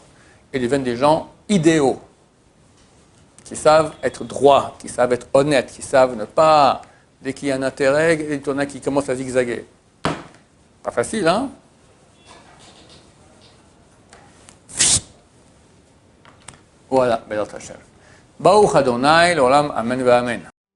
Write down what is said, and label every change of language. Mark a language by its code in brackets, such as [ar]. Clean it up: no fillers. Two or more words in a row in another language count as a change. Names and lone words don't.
[fr] Et ils deviennent des gens idéaux, qui savent être droits, qui savent être honnêtes, qui savent ne pas, dès qu'il y a un intérêt, il y en a qui commencent à zigzaguer. Pas facile, hein? Voilà, [he] בעזרת השם. ברוך אדוני לעולם אמן ואמן.